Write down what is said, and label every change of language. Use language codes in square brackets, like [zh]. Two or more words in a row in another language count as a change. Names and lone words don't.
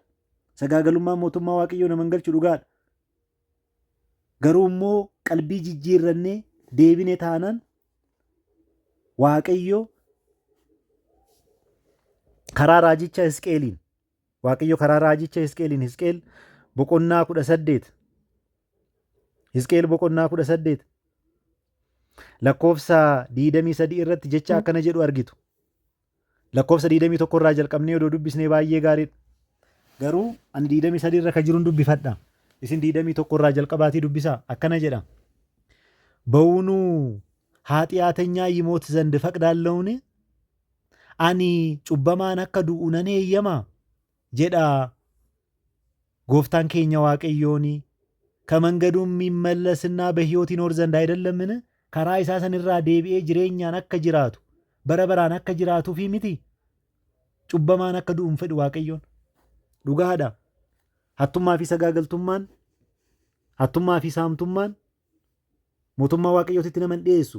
[om] Sagaagalummaan mootummaa waaqayyoo nama hin galchu dhugaadha. Garuu immoo qalbii jijjiirrannee deebine taanaan waaqayyo karaa raajicha Hisqeeliin Hisqeel boqonnaa 18 lakkoofsa 23 irratti jecha akkana jedhu argitu. Lakkoofsa 21 irraa jalqabnee odoo dubbisnee baay'ee gaariidha. Garuu ani 23 irra kan jiruun dubbifadha. Isin 21 irraa jalqabaatii dubbisaa. Akkana jedha. [am] በውኑ ኃጢአተኛ ይሞት ዘንድ እፈቅዳለሁን? [om] ani cubbamaan akka du'u nan eeyyama jedha ጎፍታን keenya waaqayyoon [am] ከመንገዱም የሚመለስና በሕይወት ይኖር ዘንድ አይደለምን? [om] karaa isaa sanirraa deebi'ee jireenyaan akka jiraatu bara baraan akka jiraatuufi miti cubbamaan akka du'u hin fedhu waaqayyoon. Dhugaadha. Hattummaa fi sagaagaltummaan, hattummaa fi saamtummaan mootummaa waaqayyootitti nama hin dhiyeessu.